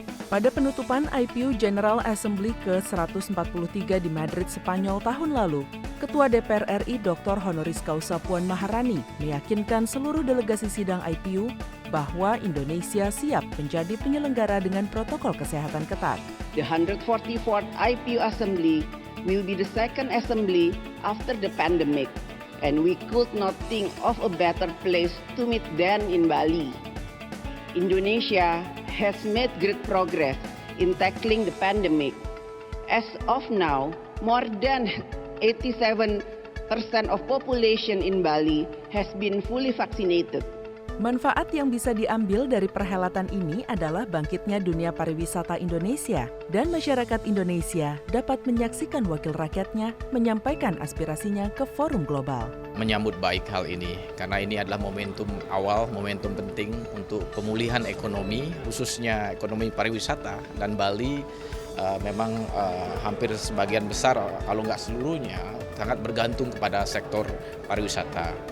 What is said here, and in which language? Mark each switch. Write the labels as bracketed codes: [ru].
[id] Pada penutupan IPU General Assembly ke-143 di Madrid, Spanyol tahun lalu, Ketua DPR RI Dr. Honoris Causa Puan Maharani meyakinkan seluruh delegasi sidang IPU bahwa Indonesia siap menjadi penyelenggara dengan protokol kesehatan ketat. [en] The 144th IPU Assembly will be the second assembly after the pandemic, and we could not think of a better place to meet than in Bali. Indonesia has made great progress in tackling the pandemic. As of now, more than 87% of population in Bali has been fully vaccinated. [id] Manfaat yang bisa diambil dari perhelatan ini adalah bangkitnya dunia pariwisata Indonesia dan masyarakat Indonesia dapat menyaksikan wakil rakyatnya menyampaikan aspirasinya ke forum global. Menyambut baik hal ini karena ini adalah momentum awal, momentum penting untuk pemulihan ekonomi, khususnya ekonomi pariwisata, dan Bali memang hampir sebagian besar, kalau nggak seluruhnya, sangat bergantung kepada sektor pariwisata.